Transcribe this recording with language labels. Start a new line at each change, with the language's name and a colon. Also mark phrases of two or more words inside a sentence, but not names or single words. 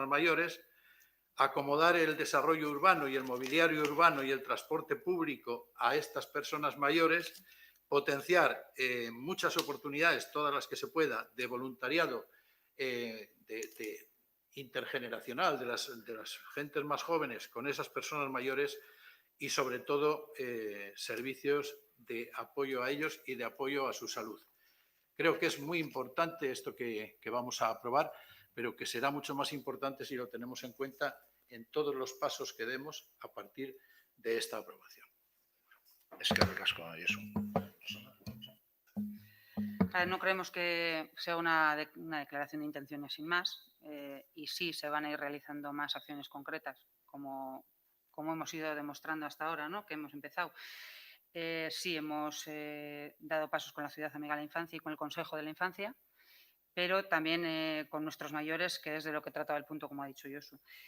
Spanish: mayores, acomodar el desarrollo urbano y el mobiliario urbano y el transporte público a estas personas mayores, potenciar muchas oportunidades, todas las que se pueda, de voluntariado intergeneracional de las gentes más jóvenes con esas personas mayores y, sobre todo, servicios de apoyo a ellos y de apoyo a su salud. Creo que es muy importante esto que vamos a aprobar, pero que será mucho más importante si lo tenemos en cuenta en todos los pasos que demos a partir de esta aprobación.
Basque: Eskerrik asko, Josu.
Spanish: No creemos que sea una declaración de intenciones sin más, y sí se van a ir realizando más acciones concretas, como hemos ido demostrando hasta ahora, ¿no? Que hemos empezado. Sí hemos dado pasos con la Ciudad Amiga de la Infancia y con el Consejo de la Infancia, pero también con nuestros mayores, que es de lo que trataba el punto, como ha dicho Josu.